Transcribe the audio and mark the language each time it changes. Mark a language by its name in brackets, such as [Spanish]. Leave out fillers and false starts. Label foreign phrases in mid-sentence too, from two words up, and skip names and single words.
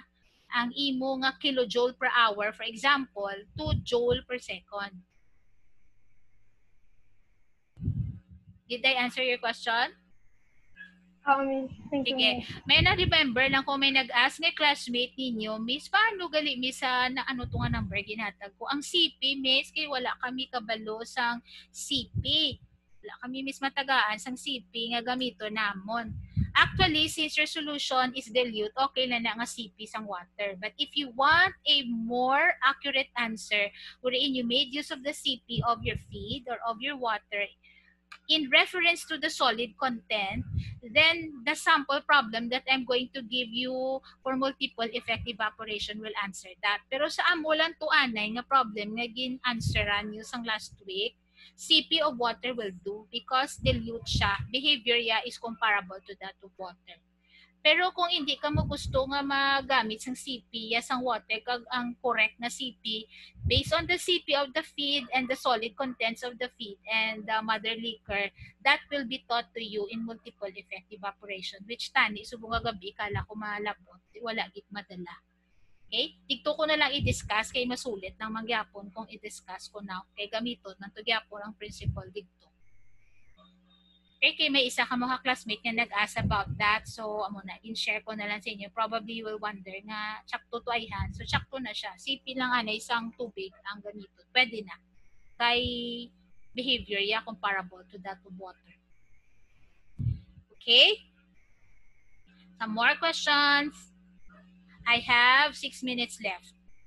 [Hiligaynon] Ang imo nga [English] kilojoule per hour, for example, to joule per second. Did I answer your question? Miss. Thank you, Miss. [Hiligaynon] May na-remember lang kung may nag-ask nga classmate ninyo, Miss, paano gali, Miss, na ano to nga number ginatag ko? Ang CP, Miss, kay wala kami kabalo sang CP. Wala kami, Miss, matagaan sang CP nga gamito namon. [English] Actually, since your solution is dilute, [Hiligaynon] okay na nga CP sang water. [English] But if you want a more accurate answer, wherein you made use of the CP of your feed or of your water in reference to the solid content, then the sample problem that I'm going to give you for multiple effect evaporation will answer that. [Hiligaynon] Pero sa amo lang to anay nga problem nga gin-answeran nyo sang last week, [English] CP of water will do because dilute [Hiligaynon] siya. [English] Behavior niya is comparable to that of water. [Hiligaynon] Pero kung hindi ka mo gusto nga magamit sang CP, sang water, kag ang [English] correct na CP, based on the CP of the feed and the solid contents of the feed and the mother liquor, that will be taught to you in multiple effect evaporation, which [Hiligaynon] tani, subong nga gabi, kala ko malabot, wala git madala. [English] Okay? [Hiligaynon] Dito ko na lang i-discuss kay masulit ng mangyapon kung i-discuss ko na kay gamiton ng tugyapon ang principle dito. Okay, kay may isa ka mga classmate nga nag-ask about that. So, amo na, in-share ko na lang sa inyo. [English] Probably you will wonder [Hiligaynon] nga, tsakto to ayhan. So, tsakto na siya. CP lang isang tubig ang ganito. Pwede na. Kay behavior, [English] comparable to that of water. Okay? Some more questions. I have 6 minutes left.